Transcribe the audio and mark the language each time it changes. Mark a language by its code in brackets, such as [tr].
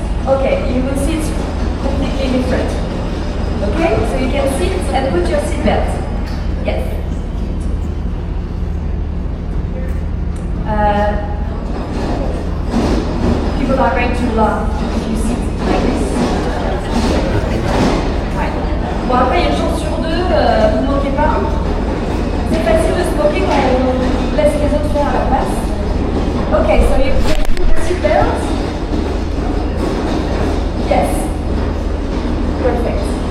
[en] Okay, you will see it's completely different. Okay, so you can sit and put your seatbelt. Yes. People are going to laugh if you sit like this. Right. [fr] Bon, après, il y a une chance sur deux, vous ne manquez pas. C'est facile de se moquer quand on laisse les autres faire à la place. [en] Okay, so you put the seatbelt. Yes. Perfect.